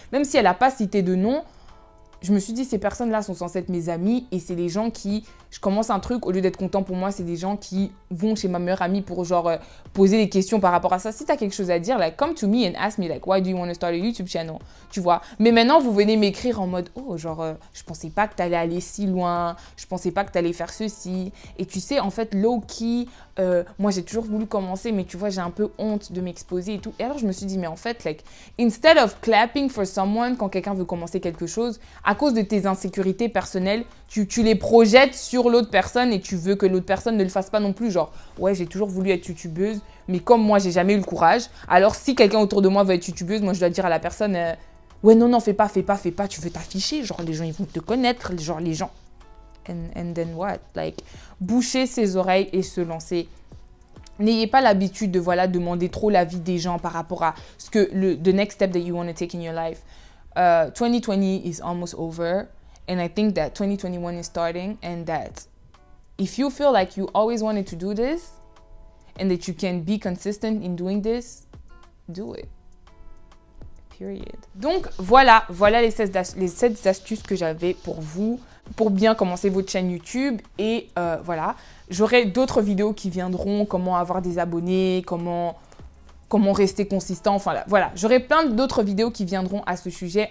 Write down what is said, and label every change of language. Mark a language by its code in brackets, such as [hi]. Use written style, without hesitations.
[fr] Même si elle n'a pas cité de nom, je me suis dit, ces personnes-là sont censées être mes amies et c'est les gens qui, je commence un truc, au lieu d'être content pour moi, c'est des gens qui vont chez ma meilleure amie pour genre poser des questions par rapport à ça. Si tu as quelque chose à dire, [en] like, come to me and ask me, like, why do you want to start a YouTube channel? [fr] Tu vois. Mais maintenant, vous venez m'écrire en mode, oh, genre, je pensais pas que tu allais aller si loin, je pensais pas que tu allais faire ceci. Et tu sais, en fait, [en] low-key, [fr] moi, j'ai toujours voulu commencer, mais tu vois, j'ai un peu honte de m'exposer et tout. Et alors, je me suis dit, mais en fait, [en] like, instead of clapping for someone [fr] quand quelqu'un veut commencer quelque chose, à cause de tes insécurités personnelles, tu les projettes sur l'autre personne et tu veux que l'autre personne ne le fasse pas non plus. Genre, ouais, j'ai toujours voulu être youtubeuse, mais comme moi, j'ai jamais eu le courage. Alors, si quelqu'un autour de moi veut être youtubeuse, moi, je dois dire à la personne, ouais, non, fais pas, tu veux t'afficher. Genre, les gens, ils vont te connaître. Genre, les gens... [en] And then what? Like, [fr] boucher ses oreilles et se lancer. N'ayez pas l'habitude de, voilà, demander trop l'avis des gens par rapport à ce que [en] the next step that you want to take in your life. 2020 is almost over. And I think that 2021 is starting, and that if you feel like you always wanted to do this and that you can be consistent in doing this, do it. Period. [fr] Donc voilà les 7 astuces que j'avais pour vous, pour bien commencer votre chaîne YouTube. Et voilà, j'aurai d'autres vidéos qui viendront, comment avoir des abonnés, comment rester consistant, enfin voilà, j'aurai plein d'autres vidéos qui viendront à ce sujet.